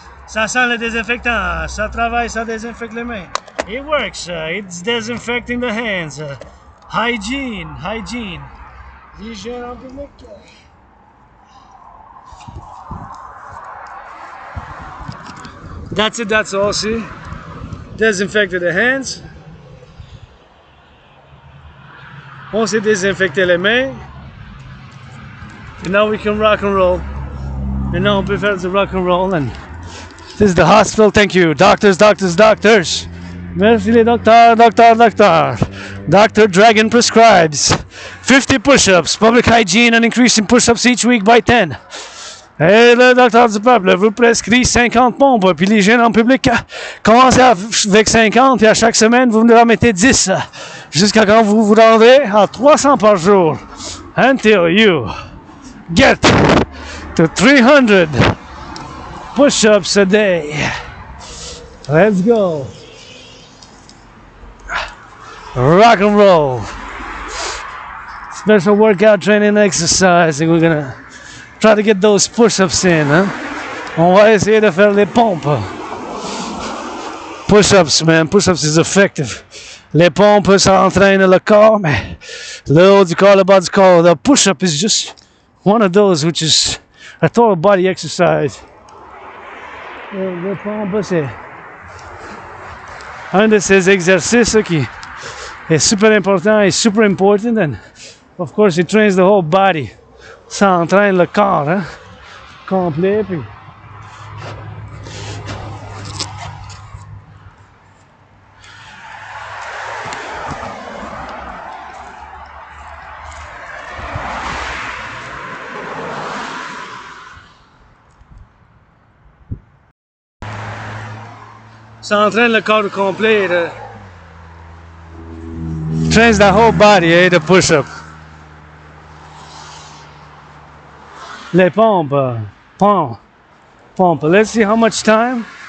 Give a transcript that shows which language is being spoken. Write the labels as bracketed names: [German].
[French] Ça sent le désinfectant. Ça travaille, ça désinfecte les mains. [English] It works. It's disinfecting the hands. [French] Hygiene. L'hygiène en public. [English] That's it, that's all, see? Désinfecter the hands. [French] On s'est désinfecté les mains. [English] And now we can rock and roll. And now [French] on peut faire du rock and roll. [English] And this is the hospital, thank you. Doctors, doctors, doctors. [French] Merci les docteurs, docteurs, docteurs. [English] Dr. Dragon prescribes 50 push-ups, public hygiene and increasing push-ups each week by 10. [French] Et le docteur du peuple vous prescrit 50 pompes, puis l'hygiène en public commencez avec 50, puis à chaque semaine, vous en mettez 10, jusqu'à quand vous vous rendrez à 300 par jour. [English] Until you get to 300 push-ups a day. Let's go. Rock and roll. Special workout training exercising. We're gonna try to get those push-ups in, hein? [French] On va essayer de faire les pompes. [English] Push-ups, man. Push-ups is effective. [French] Les pompes, ça entraîne le corps, mais le haut du corps, le bas du corps. [English] The push-up is just one of those, which is a total body exercise. [French] Les pompes, c'est un de ces exercices qui est super important et super important, [English] and of course it trains the whole body. [French] Ça entraîne le corps, hein, complet, puis ça entraîne le corps complet. [English] Trains the whole body, eh, the push-up. [French] Les pompes, pompe. [English] Let's see how much time.